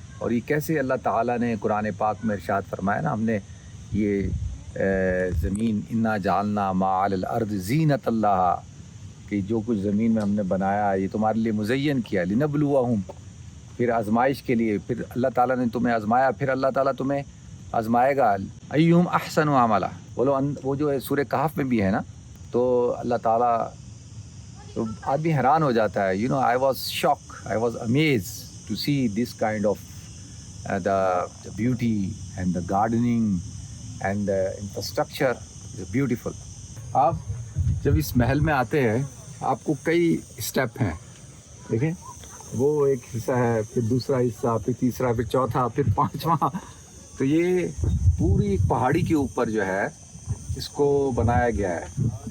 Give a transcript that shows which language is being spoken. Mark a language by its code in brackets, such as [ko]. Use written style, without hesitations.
[ur] اور یہ کیسے اللہ تعالیٰ نے قرآن پاک میں ارشاد فرمایا نا, ہم نے یہ زمین [ar] انا جعلنا ما علی الارض زینت اللہ, [ur] کہ جو کچھ زمین میں ہم نے بنایا یہ تمہارے لیے مزین کیا, [ar] لنبلوہم, [ur] پھر آزمائش کے لیے. پھر اللہ تعالیٰ نے تمہیں آزمایا, پھر اللہ تعالیٰ تمہیں آزمائے گا. [ar] ایہم احسن عملا, [ur] بولو وہ جو ہے سورہ کہف میں بھی ہے نا, تو اللہ تعالیٰ, تو آدمی حیران ہو جاتا ہے. [en] I was shocked, I was amazed to see this kind of the beauty and the gardening and the infrastructure is beautiful. [ur] آپ جب اس محل میں آتے ہیں آپ کو کئی اسٹیپ ہیں, دیکھیں وہ ایک حصہ ہے, پھر دوسرا حصہ, پھر تیسرا, پھر چوتھا, پھر پانچواں. تو یہ پوری ایک پہاڑی کے اوپر جو ہے اس کو بنایا گیا ہے.